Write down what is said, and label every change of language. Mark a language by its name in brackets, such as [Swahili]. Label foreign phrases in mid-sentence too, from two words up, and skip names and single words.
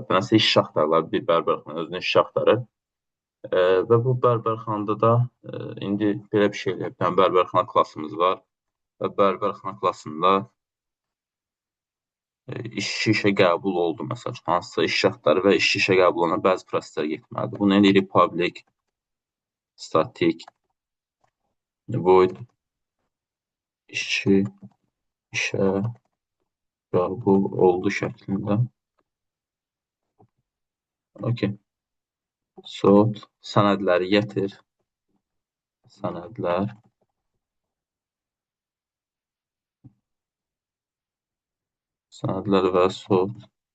[Azerbaijani] Nəsə iş axtarırlar, bir bərbərxana özünə iş axtarır. Və bu bərbərxanada da indi belə bir şey eləyək. Bir dənə bərbərxana klassımız var və bərbərxana klassında işçi işə qəbul oldu, məsəl üçün, hansısa iş axtarır və işçi işə qəbul olana bəzi proseslər getməlidir. Bunu eləyirik [English] public static void [Azerbaijani] işçi işə qəbul oldu şəklində. Okay. Sort sənədləri gətir. Sənədlər. Sənədlər və sort.